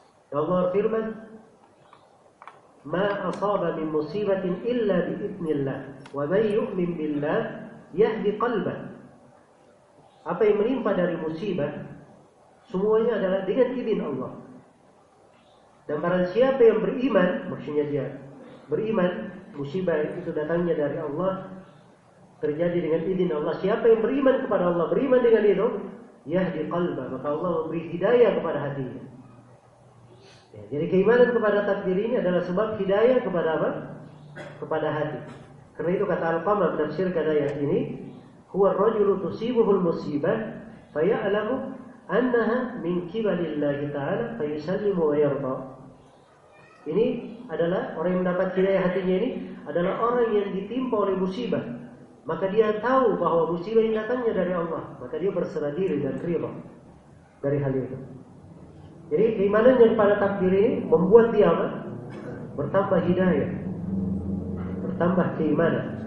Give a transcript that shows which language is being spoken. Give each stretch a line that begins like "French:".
Indonesian: Dan Allah berfirman,
Arabic: ما أصاب من مصيبة إلا بإذن الله ومن يؤمن بالله يهدي قلبه.
Indonesian: Apa yang menimpa dari musibah semuanya adalah dengan izin Allah. Dan barang siapa yang beriman, maksudnya dia beriman musibah itu datangnya dari Allah, terjadi dengan izin Allah, siapa yang beriman kepada Allah, beriman dengan itu,
Arabic: yahdi qalbah,
Indonesian: maka Allah memberi hidayah kepada hatinya. Ya, jadi keimanan kepada takdir ini adalah sebab hidayah kepada apa? Kepada hati. Karena itu kata Al-Qamah menafsirkan ayat ini,
Arabic: huwa ar-rajulu tusibuhul musibah فيعلم أنها من قبل الله تعالى فيسلم ويرضى.
Indonesian: Ini adalah orang yang mendapat hidayah hatinya ini adalah orang yang ditimpa oleh musibah. Maka dia tahu bahwa musibah ini datangnya dari Allah. Maka dia berserah diri dan ridha dari hal itu. Jadi keimanannya kepada takdir ini membuat dia apa? Bertambah hidayah, bertambah keimanan.